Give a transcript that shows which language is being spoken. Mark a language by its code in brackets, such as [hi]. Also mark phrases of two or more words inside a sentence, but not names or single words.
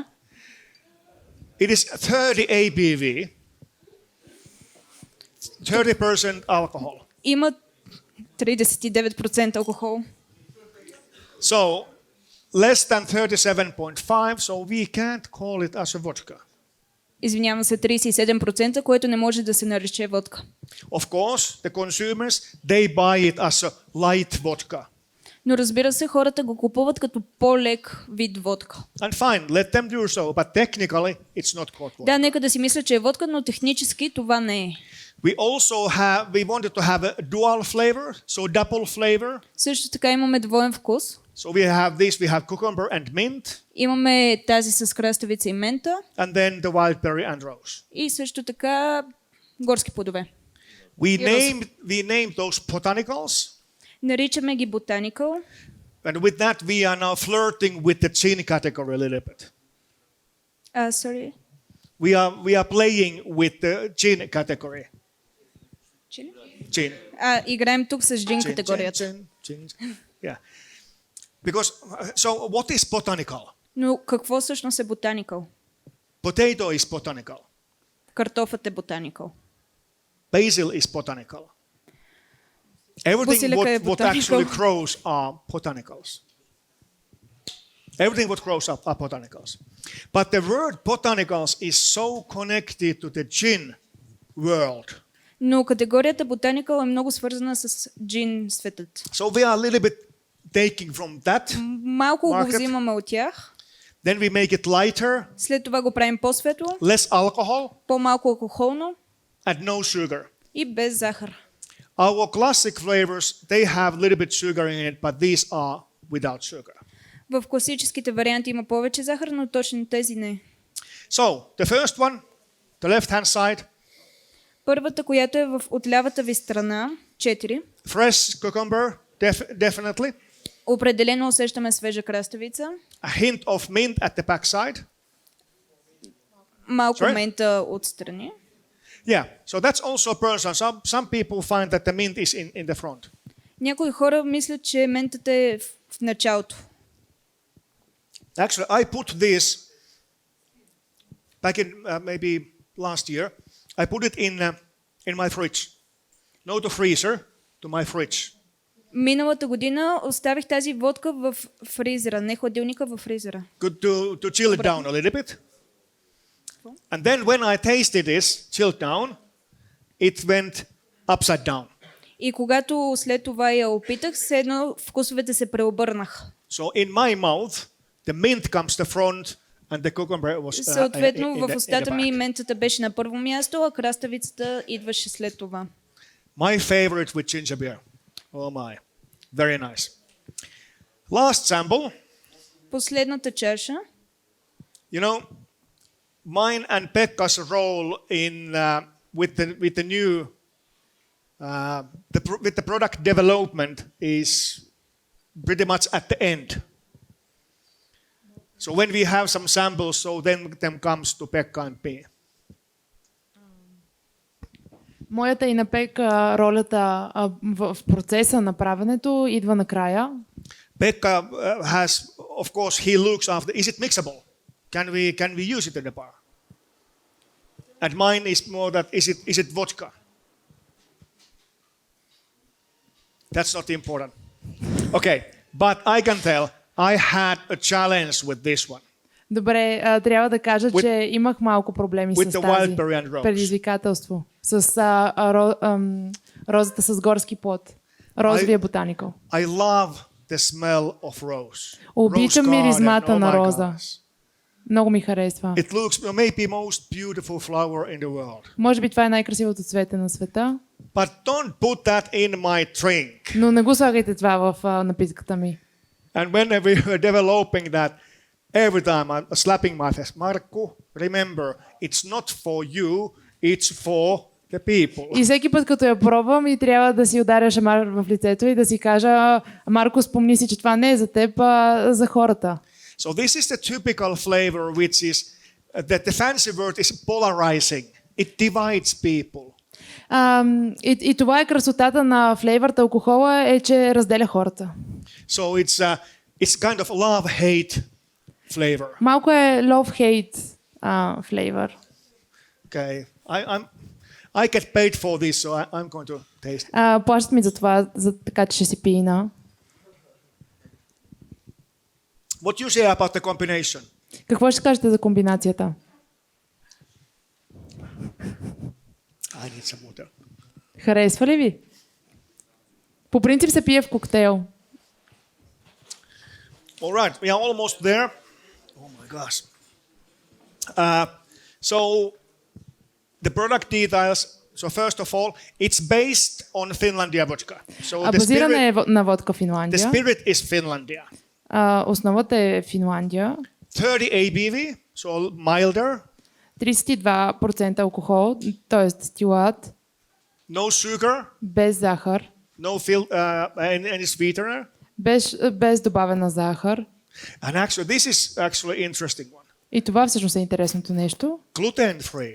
[en] It is 30 ABV, 30% alcohol. [bg] Има 39% алкохол. [en] So less than 37.5, so we can't call it as a vodka. [bg] Извинявам се, 37%, което не може да се нарече водка. [en] Of course, the consumers, they buy it as a light vodka. [bg] Но разбира се, хората го купуват като по-лек вид водка. [en] And fine, let them do so, but technically it's not called vodka. [bg] Да, нека да си мисля, че е водка, но технически това не е. [en] We wanted to have a dual flavor, so double flavor. [bg] Също така имаме двоен вкус. [en] So we have cucumber and mint, [bg] Имаме тази с краставица и мента [en] and then the wild berry and rose. [bg] и също така горски плодове. [en] We named those botanicals, [bg] Наричаме ги ботаникъл. [en] and with that we are now flirting with the gin category a little bit. Sorry. We are playing with the gin category. Gin. [bg] Играем тук с джин категорията. [en] Gin. Yeah. Because so what is botanical? [bg] Но какво всъщност е ботаникъл? [en] Potato is botanical. [bg] Картофът е ботаникъл. [en] Basil is botanical. Everything [bg] Базилика е [en] what botanical. actually grows are botanicals. Everything what grows up are botanicals. But the word botanicals is so connected to the gin world. [bg] Но категорията ботаникъл е много свързана с джин светът. [en] So we are a little bit taking from that. [bg] Малко го [en] Market. [bg] взимаме от тях. [en] Then we make it lighter, [bg] След това го правим по-светло, [en] less alcohol, [bg] по-малко алкохолно [en] and no sugar. [bg] и без захар. [en] Our classic flavors, they have a little bit sugar in it, but these are without sugar. [bg] В класическите варианти има повече захар, но точно тези не. [en] So, the first one, the left-hand side, [bg] Първата, която е от лявата ви страна, 4. [en] fresh cucumber, definitely. [bg] Определено усещаме свежа краставица. [en] A hint of mint at the back side. [bg] Малко [en] Sorry? [bg] мента отстрани. [en] Yeah, so that's also a person. Some people find that the mint is in the front. [bg] Някои хора мислят, че ментата е в началото. [en] Actually, I put this back in maybe last year. I put it in my fridge. No to freezer, to my fridge. [bg] Миналата година оставих тази водка в фризера, не хладилника, в фризера. [en] Good to chill it down a little bit. And then when I tasted this, chilled down, it went upside down. [bg] И когато след това я опитах, все едно вкусовете се преобърнаха. [en] So in my mouth, the mint comes the front and the cucumber was [bg] Съответно, [en] in [bg] в [en] the [bg] устата ми [en] back. [bg] ментата беше на първо място, а краставицата идваше след това. [en] My favorite with ginger beer. Oh my. Very nice. Last sample. [bg] Последната чаша. [en] You know, mine and Pekka's role in with the new with the product development is pretty much at the end. So when we have some samples, so then comes to Pekka and P. [bg] Моята и на Пек ролята в процеса на правенето идва накрая. [en] Pekka has, of course, he looks after. Is it mixable? Can we use it in the bar? And mine is more that is it vodka? That's not important. Okay, but I can tell I had a challenge with this one. [bg] Добре, трябва да кажа, че имах малко проблеми с тази предизвикателство. С розата с горски плод. Розовия ботаникъл. [en] I love the smell of rose. [bg] Обичам миризмата на роза. [en] goodness. [bg] Много ми харесва. [en] It looks maybe most beautiful flower in the world. [bg] Може би това е най-красивото цвете на света. [en] But don't put that in my drink. [bg] Но не го слагайте това в напитката ми. [en] And when we were developing that, every time I'm slapping my face, Markku, remember, it's not for you, it's for the people. [bg] И всеки път, като я пробвам, и трябва да си ударя шамар в лицето и да си кажа: Марко, спомни си, че това не е за теб, а за хората. [en] So this is the typical flavor, which is that the fancy word is polarizing. It divides people. [bg] И това е красотата на флейвърта алкохола, е, че разделя хората. [en] So it's kind of love-hate flavor. [bg] Малко е [en] love-hate flavor. Okay, I get paid for this, so I'm going to taste it. [bg] Плащат ми за това, така че ще си пина. [en] What you say about the combination? [bg] Какво ще кажете за комбинацията? [en] I need some water. [bg] Харесва ли ви? По принцип се пие в коктейл. [en] All right, we are almost there. Oh my gosh. So the product details. So first of all, it's based on Finlandia vodka. So [bg] Базирана е на водка [en] the [bg] Финландия. [en] spirit is Finlandia. [bg] Основата е Финландия. [en] 30 ABV, so milder. [bg] 32% алкохол, т.е. дестилат, [en] No sugar, [bg] без захар, [en] any sweetener. [bg] без добавена захар. [en] And actually, this is actually interesting one. [bg] И това всъщност е интересното нещо. [en] Gluten free.